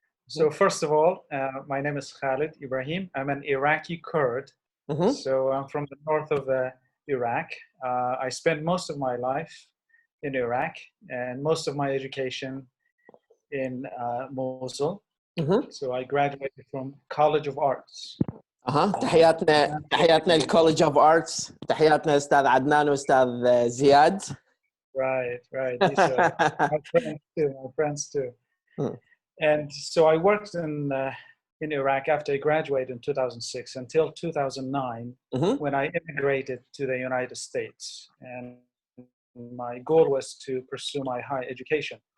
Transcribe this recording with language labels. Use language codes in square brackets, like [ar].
[en] So first of all, my name is Khalid Ibrahim. I'm an Iraqi Kurd. So I'm from the north of Iraq. I spent most of my life in Iraq and most of my education in Mosul. So I graduated from College of Arts. [ar] تحياتنا [en] الكوليدج of arts, [ar] تحياتنا استاذ عدنان واستاذ زياد. [en] Right. These are my friends too. And so I worked in Iraq after I graduated in 2006 until 2009 when I immigrated to the United States. And my goal was to pursue my higher education.